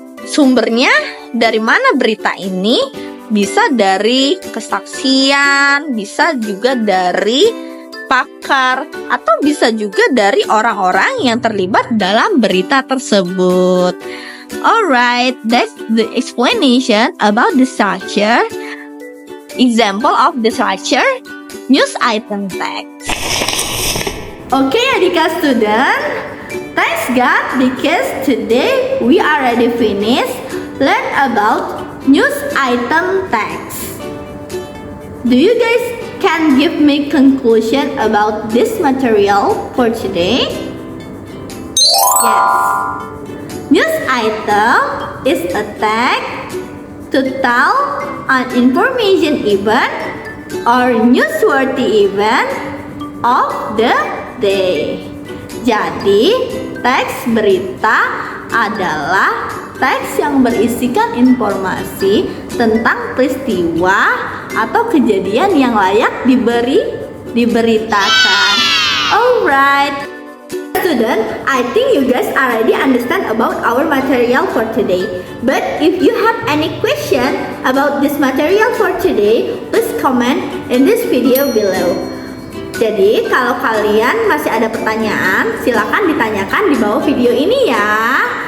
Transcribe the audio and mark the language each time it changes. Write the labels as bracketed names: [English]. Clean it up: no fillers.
[Indonesian] Sumbernya dari mana berita ini? Bisa dari kesaksian, bisa juga dari pakar, atau bisa juga dari orang-orang yang terlibat dalam berita tersebut. [English] Alright, that's the explanation about the structure. Example of the structure, news item text. Oke Dika student, thanks God because today we already finished learn about news item text. Do you guys can give me conclusion about this material for today? Yes. News item is a text to tell an information event or newsworthy event of the day. [Indonesian] Jadi, teks berita adalah teks yang berisikan informasi tentang peristiwa atau kejadian yang layak diberitakan. [English] Alright, student, I think you guys already understand about our material for today. But if you have any question about this material for today, please comment in this video below. [Indonesian] Jadi, kalau kalian masih ada pertanyaan, silakan ditanyakan di bawah video ini ya.